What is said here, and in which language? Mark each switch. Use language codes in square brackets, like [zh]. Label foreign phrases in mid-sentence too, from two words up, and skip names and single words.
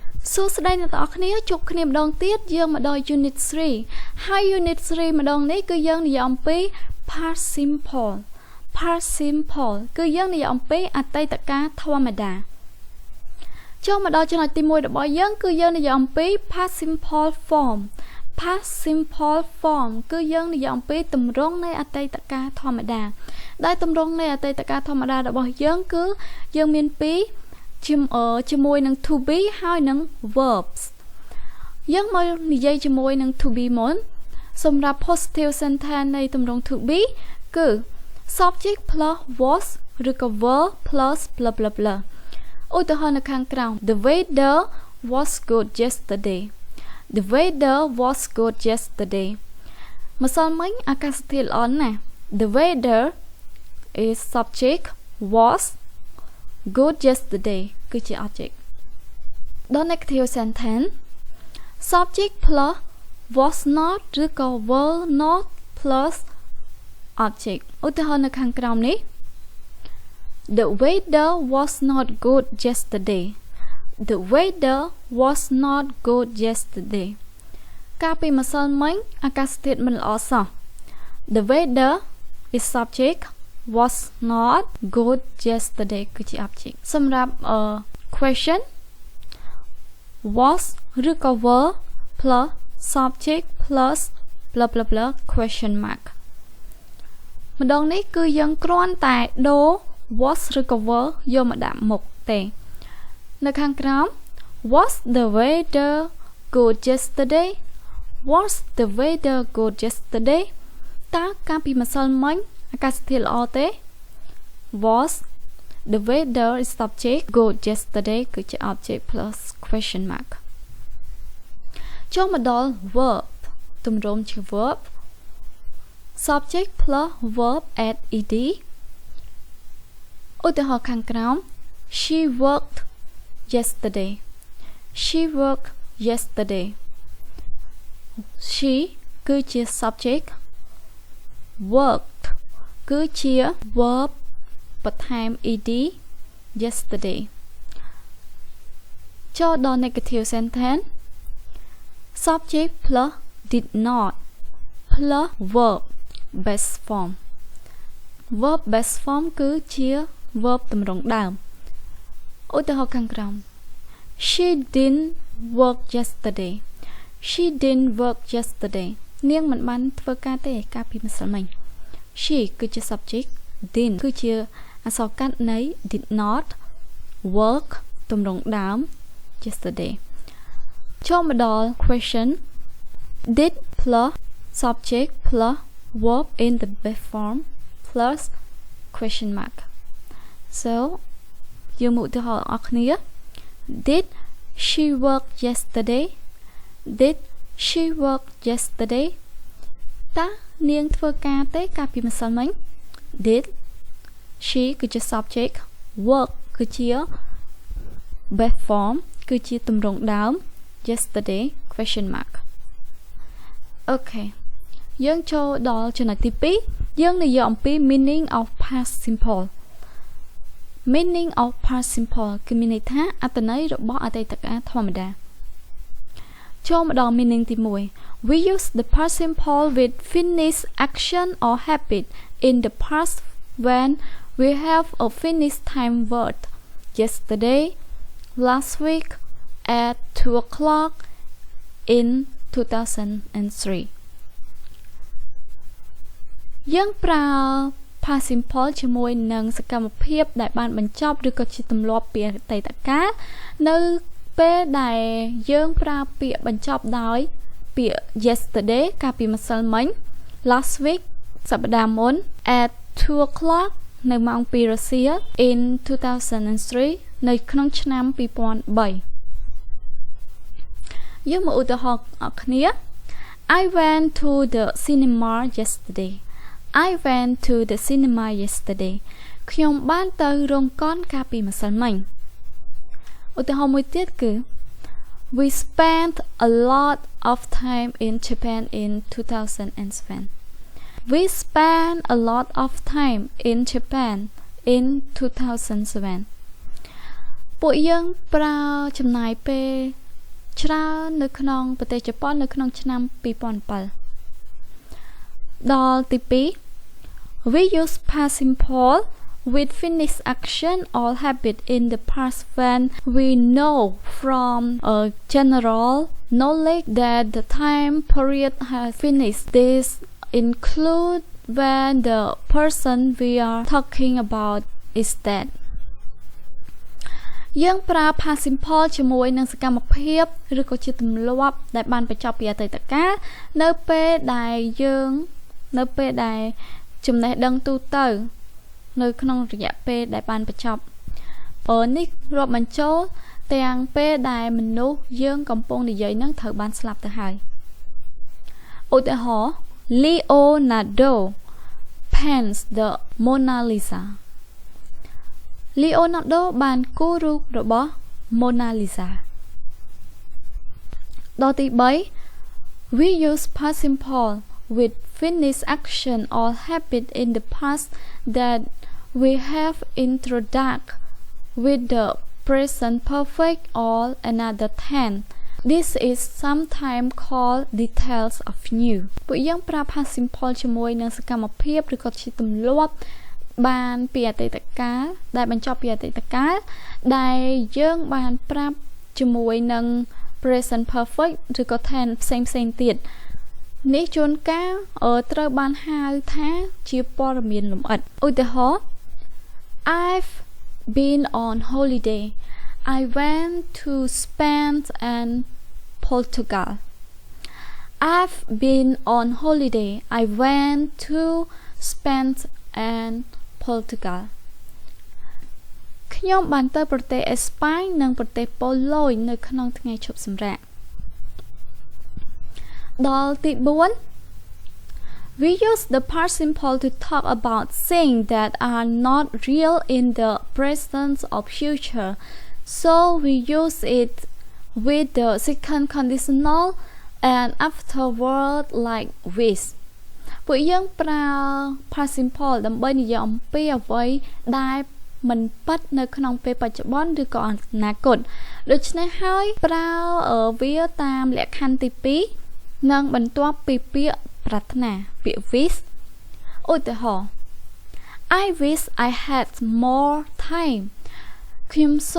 [km] សួស្តីអ្នកទាំងអស់គ្នាជួបគ្នាម្ដងទៀតយើងមកដល់ unit 3 ហើយ unit 3 ម្ដងនេះគឺយើងនិយាយអំពី [en] past simple [km] គឺយើងនិយាយអំពីអតីតកាលធម្មតាចូលមកដល់ចំណុចទី1របស់យើងគឺយើងនិយាយអំពី [en] past simple form [km] គឺយើងនិយាយអំពីទម្រង់នៃអតីតកាលធម្មតាដែលទម្រង់នៃអតីតកាលធម្មតារបស់យើងគឺយើងមានពីរជាមួយនឹង [en] to be [km] ហើយនឹង verbs យើង មកនិយាយជាមួយនឹង [en] to be [km] មុនសម្រាប់ [en] positive sentence [km] នៃទម្រង់ [en] to be គឺ subject plus was ឬក៏ were plus blah blah blah ឧ [km] ទាហរណ៍នៅខាងក្រោម [en] The weather was good yesterday The weather was good yesterday [km] ម្សិលមិញអាកាសធាតុល្អ [en] ណាស់ The weather is subject was good yesterday [km] គឺជា [en] object ដល់ negative sentence subject plus was not ឬក៏ were not plus object [km] ឧទាហរណ៍នៅខាងក្រោមនេះ [en] The weather was not good yesterday The weather was not good yesterday [km] កាលពីម្សិលមិញអាកាសធាតុមិនល្អសោះ [en] The weather is subject was not good yesterday [km] គឺជា [en] object សម្រាប់ question was ឬក៏ were plus subject plus blah blah blah question mark [km] ម្ដងនេះគឺយើងគ្រាន់តែដូ [en] រ was ឬក៏ were [km] យកមកដាក់មុខទេនៅខាងក្រោម [en] was the weather good yesterday was the weather good yesterday [km] តើកាលពីម្សិលមិញអាកាសធាតុល្អទេ [en] was the weather is subject good yesterday [km] គឺជា [en] object plus question mark [km] ចូលមកដល់ [en] verb [km] ទម្រង់ជា [en] verb subject plus verb add ed [km] ឧទាហរណ៍ខាងក្រោម [en] she worked yesterday she [km] គឺជា [en] subject worked [km] គឺជា [en] verb បន្ថែម ed yesterday [km] ចូលដល់ [en] negative sentence subject plus did not plus verb base form [km] គឺជា [en] verb [km] ទម្រង់ដើមឧទាហរណ៍ខាងក្រោម [en] she didn't work yesterday នា [km] ងមិនបានធ្វើការទេកាលពីម្សិលមិញ [en] she [km] គឺជា [en] subject didn't [km] គឺជាអក្សរកាត់នៃ [en] did not work [km] ទម្រង់ដើម [en] yesterday [km] ចូលមកដល់ [en] question did plus subject plus verb in the base form plus question mark so [km] យើងមកឧទាហរណ៍អស់គ្នា [en] did she work yesterday [km] តើនាងធ្វើការទេកាលពីម្សិលមិញ [en] did she [km] គឺជា subject work គឺជា [en] base form [km] គឺជាទម្រង់ដើម [en] yesterday question mark [km] អូខេយើងចូលដល់ចំណុចទី2យើងនិយាយអំពី [en] meaning of past simple [km] គឺមានន័យថាអត្ថន័យរបស់អតីតកាលធម្មតាចូលមកដល់ [en] meaning ទី1 we use the past simple with finished action or habit in the past when we have a finished time word yesterday last week at 2 o'clock in 2003 [km] យើងប្រើ [en] past simple [km] ជាមួយនឹងសកម្មភាពដែលបានបញ្ចប់ឬក៏ជាទម្លាប់ ពីអតីតកាលនៅពេលដែលយើងប្រើពាក្យបញ្ចប់ដោយពាក្យ yesterday កាលពីម្សិលមិញ [en] last week [km] សប្តាហ៍មុន [en] at 2 o'clock [km] នៅម៉ោង 2 រសៀល [en] in 2003 [km] នៅក្នុងឆ្នាំ 2003 យើងមកឧទាហរណ៍អរគ្នា [en] I went to the cinema yesterday [km] ខ្ញុំបានទៅរោងកុនកាលពីម្សិលមិញឧទាហរណ៍មួយទៀតគឺ [en] We spent a lot of time in Japan in 2007 [km] ពួកយើងប្រើចំណាយពេលច្រើននៅក្នុងប្រទេសជប៉ុននៅក្នុងឆ្នាំ2007ដល់ទី2 [en] we use past simple with finished action or habit in the past when we know from a general knowledge that the time period has finished. This include when the person we are talking about is dead. [km] យើងប្រើ [en] past simple [km] ជាមួយនឹងសកម្មភាពឬក៏ជាទម្លាប់ដែលបានបញ្ចប់ពីអតីតកាលនៅពេលដែល ចំណេះដឹងទូទៅនៅក្នុងរយៈពេលដែលបានបញ្ចប់នេះរាប់បញ្ចូលទាំងពេលដែលមនុស្សយើងកំពុងនិយាយនឹងត្រូវបានស្លាប់ទៅហើយឧទាហរណ៍ [en] Leonardo paints the Mona Lisa [km] Leonardo បានគូររូបរបស់ Mona Lisa ដល់ទី3 [en] we use past simple with finished action or habit in the past that we have introduced with the present perfect or another tense. This is sometimes called details of new. [km] ពួកយើងប្រើ [en] past simple [km] ជាមួយនឹងសកម្មភាពឬក៏ជាទម្លាប់បានពីអតីតកាលដែលបញ្ចប់ពីអតីតកាលដែលយើងបានប្រាប់ជាមួយនឹង [en] present perfect [km] ឬក៏ tense ផ្សេងៗទៀតនេះជួនកាលត្រូវបានហៅថាជាព័ត៌មានលម្អិតឧទាហរណ៍ [en] I've been on holiday. I went to Spain and Portugal. I've been on holiday. I went to Spain and Portugal. [km] ខ្ញុំបានទៅប្រទេសអេស្ប៉ាញនិងប្រទេសប៉ូឡូញនៅក្នុងថ្ងៃឈប់សម្រាកដល់ទី4 [en] We use the past simple to talk about things that are not real in the present or future. So we use it with the second conditional and afterward like with. [km] ពួកយើងប្រើ [en] past simple [km] ដើម្បីនិយាយអំពីអ្វីដែលមិនពិតនៅក្នុងពេលបច្ចុប្បន្នឬក៏អនាគតដូច្នេះហើយប្រើវាតាមលក្ខខណ្ឌ ទី2និងបន្ទាប់ពីពាក្យប្រាថ្នាពាក្យ wish ឧទាហរណ៍ [en] I wish I had more time [km] ខ្ញុំសូ